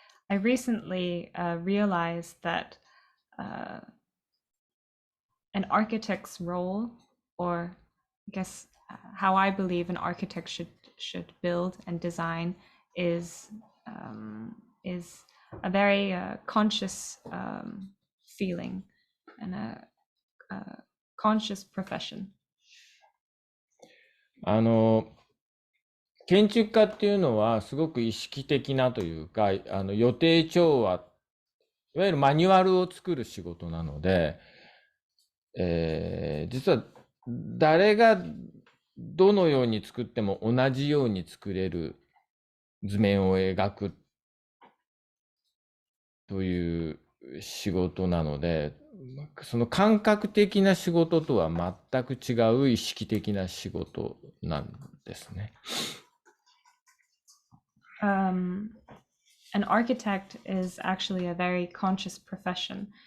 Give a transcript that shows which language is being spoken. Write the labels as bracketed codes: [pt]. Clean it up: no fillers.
[en] I recently realized that an architect's role, or I guess how I believe an architect should build and design, is a very conscious feeling and a conscious profession. [ja] 建築家っていうのはすごく意識的なというか、予定調和、いわゆるマニュアルを作る仕事なので、実は誰がどのように作っても同じように作れる図面を描くという仕事なので、その感覚的な仕事とは全く違う意識的な仕事なんですね。 [en] An architect is actually a very conscious profession.